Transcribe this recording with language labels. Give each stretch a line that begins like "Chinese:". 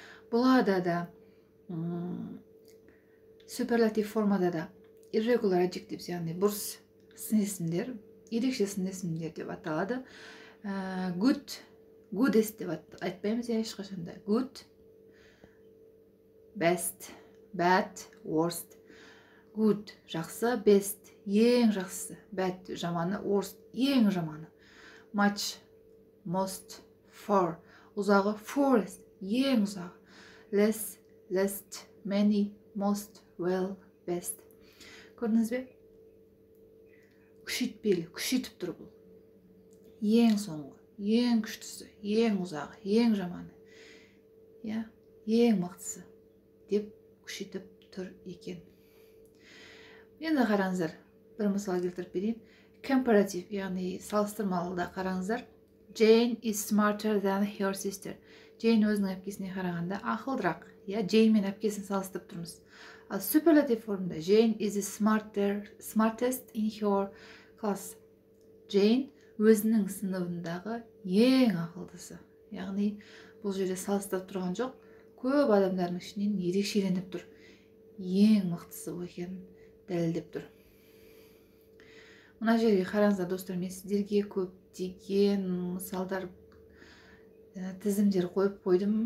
Kazakh: Бұларда да суперлатив формада да irregular adjectives, яғни бұрыс сын есімдер, ерекше сын есімдер деп аталады. Good, goodest деп айтпаймыз ешқашанда.
English: Good, best, bad, worst.
Kazakh: Good, жақсы, best, ең жақсысы. Bad, жаманы, worst, ең жаманы. Much, most, far, ұзағы, forest, ең ұзағы.
English: Less, least, many, most, well, best.
Kazakh: Көрдіңіз бе? Күшейтпелі, күшейтіп тұр бұл. Ең соңғы, ең күштісі, ең ұзағы, ең жаманы. Ең мақтысы деп күшейтіп тұр екен. Енді қараңыздар, бір мысал келтіріп берейін. Comparative, яғни салыстырмалыда қараңыздар.
English: Jane is smarter than her sister.
Kazakh: Jane өзінің әпкесіне қарағанда ақылдырақ. Jane мен әпкесін салыстырып тұрмыз. Ал superlative формада
English: Jane is the smartest in her class.
Kazakh: Jane өзінің сыныбындағы ең ақылдысы. Яғни бұл жерде салыстырып тұрған жоқ. Көп адамдардың ішінен ерекшеленіп тұр. Ең мықтысы екенін дәлелдеп тұр. Мына жерге қараңыздар достар, мен сіздерге көптеген мысалдар тізімдер қойып қойдым.